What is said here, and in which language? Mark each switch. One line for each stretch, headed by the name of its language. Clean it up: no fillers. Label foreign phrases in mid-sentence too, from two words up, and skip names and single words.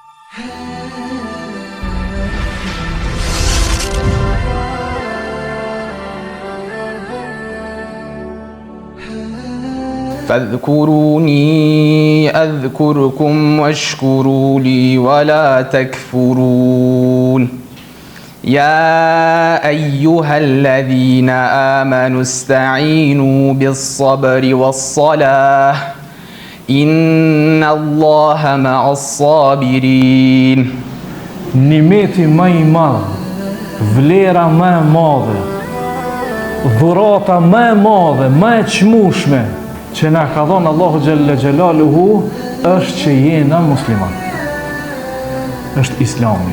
Arabic: فاذكروني أذكركم واشكروا لي ولا تكفرون يا أيها الذين آمنوا استعينوا بالصبر والصلاة إن الله مع الصابرين.
Albanian: Nimeti më i madh, vlera më e madhe, dhurata më e madhe, më e çmueshme që na ka dhënë Allahu
Arabic: جل جلاله
Albanian: është që jena musliman. Është Islami.